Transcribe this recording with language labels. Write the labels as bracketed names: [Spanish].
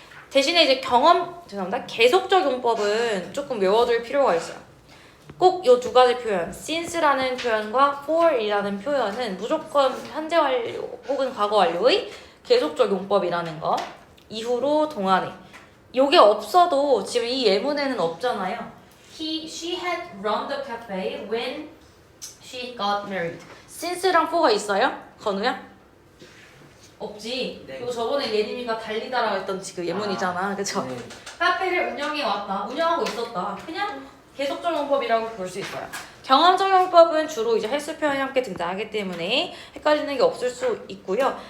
[Korean] 대신에 이제 죄송합니다. 계속적 용법은 조금 외워둘 필요가 있어요. 꼭 이 두 가지 표현, since라는 표현과 for이라는 표현은 무조건 현재 완료 혹은 과거 완료의 계속적 용법이라는 거. 이후로 동안에. 요게 없어도 지금 이 예문에는 없잖아요. [English] She had run the cafe when she got married. [Korean] since랑 for가 있어요? 건우야? 없지. 네. 이거 저번에 예림이가 달리다라고 했던 지금 예문이잖아. 그쵸? 네. 카페를 운영하고 있었다. 그냥 계속적 용법이라고 볼 수 있어요. 경험적 용법은 주로 이제 헬스 표현이 함께 등장하기 때문에 헷갈리는 게 없을 수 있고요.